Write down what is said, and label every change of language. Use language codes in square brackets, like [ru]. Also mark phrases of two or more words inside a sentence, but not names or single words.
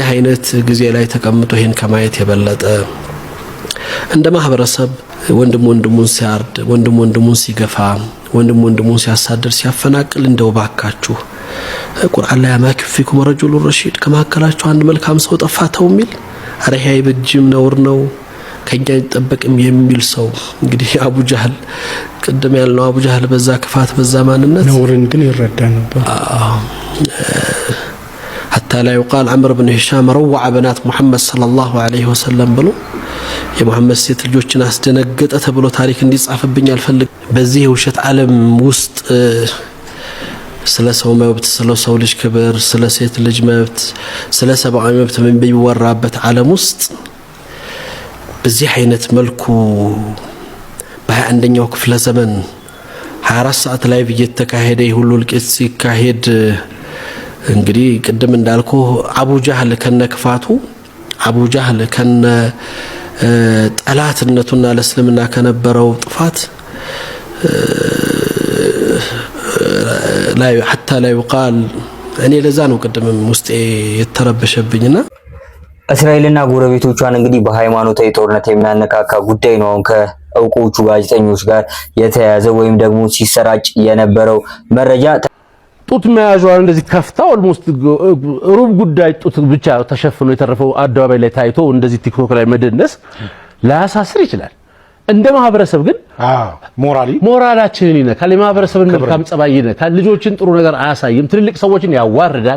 [am] አይነት ጊዜ ላይ ተቀምጦ ይሄን ከማየት የበለጠ እንደ ማህበረሰብ ወንድሙን ሲያርድ ወንድሙን ሲገፋ ወንድሙን ሲያሳድር ሲያፈናቅል እንደው ባካችሁ ቁርአን ላይ [ar] مافيكم رجل رشيد [am] ከማከላችሁ አንድ መልካም ሰው ጠፋተው የሚል አረህ አይበጅም ነውር ነው ከኛ ይጠበቅም የሚል ሰው እንግዲህ አቡ ጀህል ቀደም ያለው አቡ ጀህል በዛ ክፋት በዛ ማንነት ነውርን ግን ይረዳ ነበር። [ar] حتى لا يقال عمرو بن هشام روع بنات محمد صلى الله عليه وسلم [am] ብሎ የሙሐመድ ሴት ልጆችን አስደነገጠ ተብሎ ታሪክ እንዲጻፍብኝ አልፈልግ። በዚህ የውሸት ዓለም ውስጥ ስለ ሰው መብት ስለ ሰው ልጅ ክብር ስለ ሴት ልጅ መብት ስለ ሰብአዊ መብት ምን ቢወራበት ዓለም ውስጥ በዚህ አይነት መልኩ በ21ኛው ክፍለ ዘመን 24 ሰዓት ላይ እየተካሄደ ሁሉ ልቂት ሲካሄድ እንግዲህ ቅድም እንዳልኩ አቡ ጃህል ከነክፋቱ አቡ ጃህል ከነ ጠላትነቱና ለእስልምና ከነበረው ጥፋት ላይ [ar] حتى لا يقال [am] እኔ ለዛ ነው ቅድምም ውስጤ የተረበሸብኝና እስራኤልና ጎረቤቶቿን እንግዲህ በሃይማኖታዊ ጦርነት የሚያነካካ ጉዳይ ነው ከእውቆቹ ጋዜጠኞች ጋር የተያያዘ ወይም ደግሞ ሲሰራጭ የነበረው መረጃ ጡት መያዣዋን እንደዚህ ከፍታ ኦልሞስት ሩብ ጉዳይ ጡት ብቻ ተሸፍኖ የተረፈው አደባባይ ላይ ታይቶ እንደዚህ ቲክቶክ ላይ መደነስ ላያሳስር ይችላል እንደ ማህበረሰብ ግን ሞራላችንን ይነካል የማህበረሰብን መልካም ጸባይ ይነካል ልጆችን ጥሩ ነገር አያሳይም ትልልቅ ሰዎችን ያዋርዳል